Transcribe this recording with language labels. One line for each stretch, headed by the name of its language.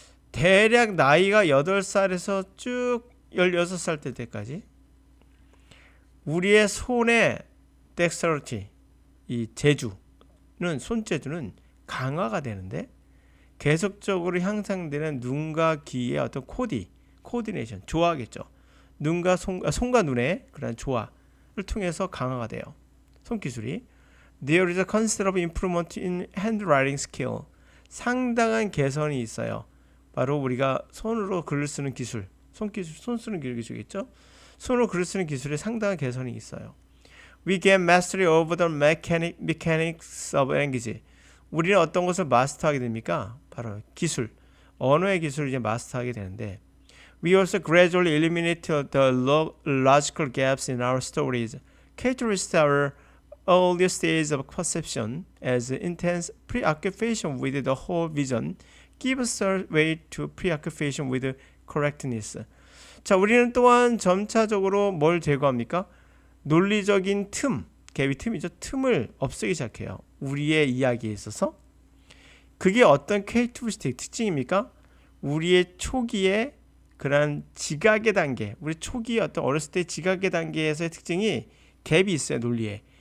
Korean: 대략 나이가 8살에서 쭉 16살 때까지 우리의 손의 dexterity, 이 재주는 손재주는 강화가 되는데 계속적으로 향상되는 눈과 귀의 어떤 코디네이션, 조화겠죠. 눈과 손과 눈의 그런 조화를 통해서 강화가 돼요. 손기술이.
English: There is a considerable improvement in handwriting skill.
Korean: 상당한 개선이 있어요. 바로 우리가 손으로 글을 쓰는 기술, 손 쓰는 기술이겠죠. 손으로 글을 쓰는 기술에 상당한 개선이 있어요.
English: We gain mastery over the mechanics of language.
Korean: 우리는 어떤 것을 마스터하게 됩니까? 바로 기술, 언어의 기술을 이제 마스터하게 되는데
English: We also gradually eliminate the logical gaps in our stories, characteristic our early stage of perception as intense preoccupation with the whole vision gives way to preoccupation with correctness.
Korean: 자, 우리는 또한 점차적으로 뭘 제거합니까? 논리적인 틈이죠. 틈을 없애기 시작해요. 우리의 이야기에 있어서. 그게 어떤 캐릭터리스틱 특징입니까? 우리의 초기의 그런 지각의 단계, 우리 초기 어떤 어렸을 때 지각의 단계에서의 특징이 갭이 있어요. 논리에.